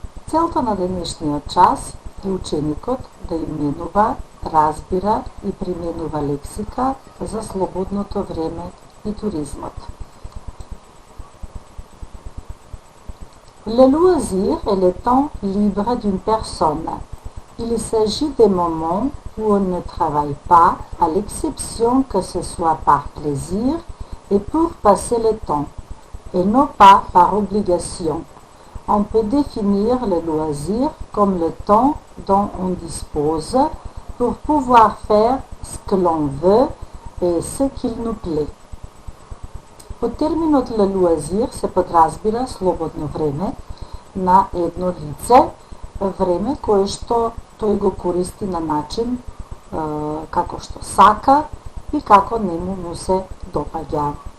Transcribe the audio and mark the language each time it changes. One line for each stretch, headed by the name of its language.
Macedonian: Целта на денешниот час е ученикот да именува, разбира и применува лексика за слободното време и туризмот.
French: Le loisir est le temps libre d'une personne. Il s'agit des moments où on ne travaille pas, à l'exception que ce soit par plaisir et pour passer le temps, et non pas par obligation. On peut définir le loisir comme le temps dont on dispose pour pouvoir faire ce que l'on veut et ce qu'il nous plaît.
Macedonian: Под терминот луазир се подразбира слободно време на едно лице, време кое што тој го користи на начин како што сака и како нему му се допаѓа.